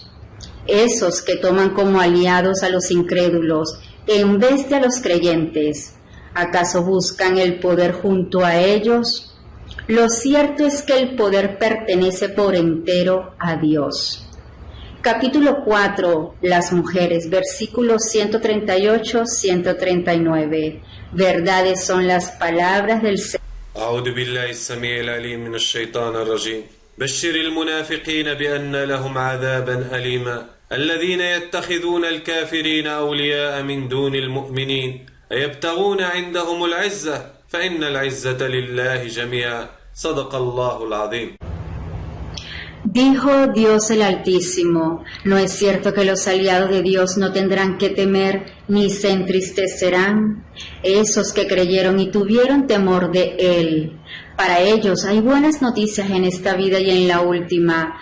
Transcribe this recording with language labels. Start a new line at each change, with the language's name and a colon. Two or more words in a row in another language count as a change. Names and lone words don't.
Spanish: Esos que toman como aliados a los incrédulos en vez de a los creyentes, ¿acaso buscan el poder junto a ellos? Lo cierto es que el poder pertenece por entero a Dios. Capítulo 4. Las mujeres, versículos 138-139. Verdades son las palabras del Señor.
Arabic: أعوذ بالله السميع العليم من الشيطان الرجيم بشر المنافقين بأن لهم عذابا أليما الذين يتخذون الكافرين أولياء من دون المؤمنين أيبتغون عندهم العزة فإن العزة لله جميعا صدق الله العظيم.
Spanish: Dijo Dios el Altísimo: ¿no es cierto que los aliados de Dios no tendrán que temer ni se entristecerán? Esos que creyeron y tuvieron temor de Él. Para ellos hay buenas noticias en esta vida y en la última.